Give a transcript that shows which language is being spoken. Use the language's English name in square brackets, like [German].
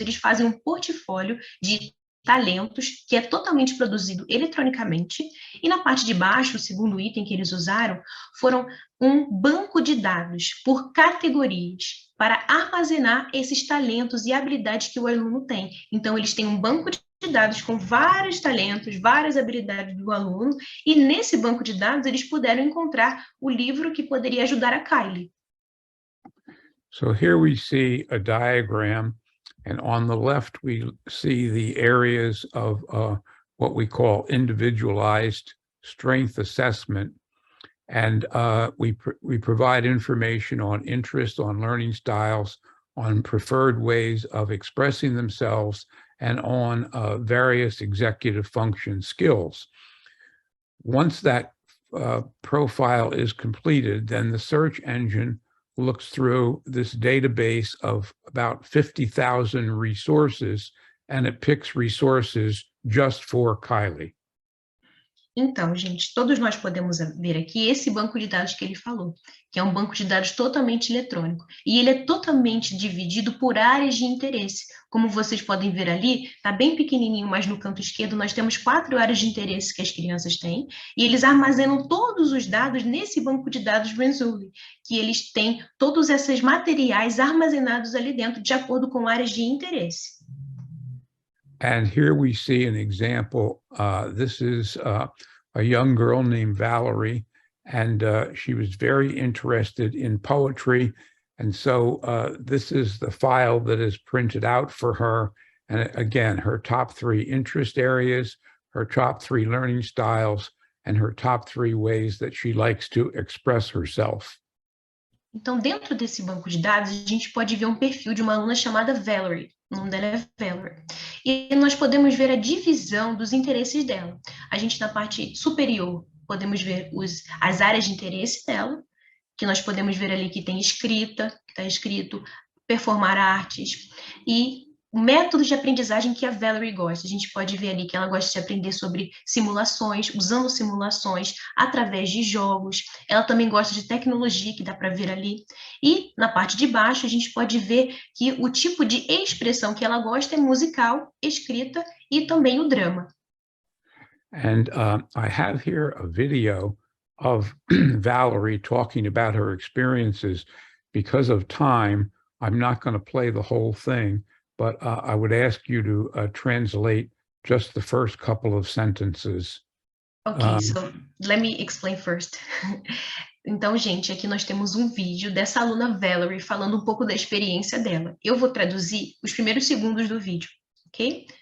[Portuguese] Eles fazem um portfólio de talentos, que é totalmente produzido eletronicamente, e na parte de baixo, o segundo item que eles usaram, foram um banco de dados por categorias, para armazenar esses talentos e habilidades que o aluno tem. Então, eles têm um banco de dados com vários talentos, várias habilidades do aluno, e nesse banco de dados eles puderam encontrar o livro que poderia ajudar a Kylie. [English] So here we see a diagram, and on the left we see the areas of what we call individualized strength assessment. And we provide information on interest, on learning styles, on preferred ways of expressing themselves, and on various executive function skills. Once that profile is completed, then the search engine looks through this database of about 50,000 resources, and it picks resources just for Kylie. [Portuguese] Então, gente, todos nós podemos ver aqui esse banco de dados que ele falou, que é um banco de dados totalmente eletrônico. E ele é totalmente dividido por áreas de interesse. Como vocês podem ver ali, está bem pequenininho, mas no canto esquerdo nós temos 4 áreas de interesse que as crianças têm, e eles armazenam todos os dados nesse banco de dados Renzulli, que eles têm todos esses materiais armazenados ali dentro, de acordo com áreas de interesse. [English] And here we see an example. This is a young girl named Valerie, and she was very interested in poetry. And so this is the file that is printed out for her. And again, her top 3 interest areas, her top 3 learning styles, and her top 3 ways that she likes to express herself. [Portuguese] Então, dentro desse banco de dados, a gente pode ver um perfil de uma aluna chamada Valerie. O nome dela é Valerie. E nós podemos ver a divisão dos interesses dela. A gente, na parte superior, podemos ver as áreas de interesse dela, que nós podemos ver ali que tem escrita, que está escrito performar artes, e métodos de aprendizagem que a Valerie gosta. A gente pode ver ali que ela gosta de aprender sobre simulações, usando simulações através de jogos. Ela também gosta de tecnologia, que dá para ver ali. E na parte de baixo a gente pode ver que o tipo de expressão que ela gosta é musical, escrita e também o drama. [English] And I have here a video of Valerie talking about her experiences. Because of time, I'm not going to play the whole thing, but I would ask you to translate just the first couple of sentences. Okay, so let me explain first. [Portuguese] Então, gente, aqui nós temos um vídeo dessa aluna Valerie falando um pouco da experiência dela. Eu vou traduzir os primeiros segundos do vídeo, ok?